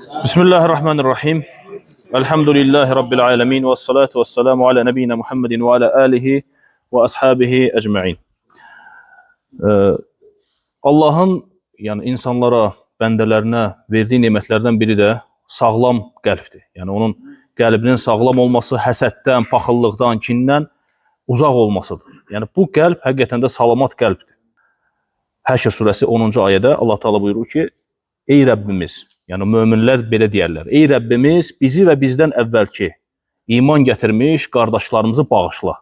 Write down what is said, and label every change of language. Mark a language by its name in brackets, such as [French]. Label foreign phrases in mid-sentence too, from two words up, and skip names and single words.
[Arabic] بسم الله الرحمن الرحيم. الحمد لله رب العالمين. والصلاة والسلام على نبينا محمد وعلى آله وأصحابه أجمعين. [Azerbaijani] Allahın yani insanlara, bəndələrinə verdiyi nemətlərdən biri də sağlam qəlbdir. Yəni onun qəlbinin sağlam olması, həsəddən, paxıllıqdan, kindən uzaq olmasıdır. Yəni bu qəlb həqiqətən də salamat qəlbdir. Həşr surəsi 10-cu ayədə Allah Teala buyurur ki, ey Rəbbimiz, yəni möminlər belə deyərlər, ey Rəbbimiz bizi və bizdən əvvəlki iman gətirmiş qardaşlarımızı bağışla.